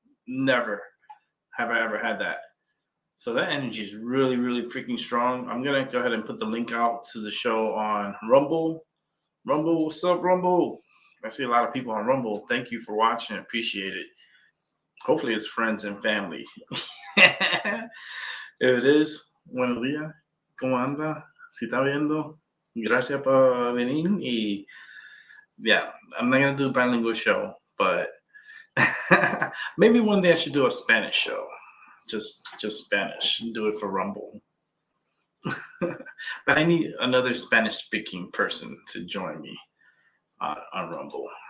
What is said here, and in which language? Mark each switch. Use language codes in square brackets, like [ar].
[en] Never have I ever had that. So that energy is really, really freaking strong. I'm gonna go ahead and put the link out to the show on Rumble. Rumble, what's up, Rumble? I see a lot of people on Rumble. Thank you for watching. Appreciate it. Hopefully it's friends and family. If it is, [es] buenos días. ¿Cómo anda? Si está viendo, gracias por venir. [en] Y yeah, I'm not gonna do a bilingual show, but maybe one day I should do a Spanish show. Just Spanish. Do it for Rumble. But I need another Spanish-speaking person to join me on Rumble.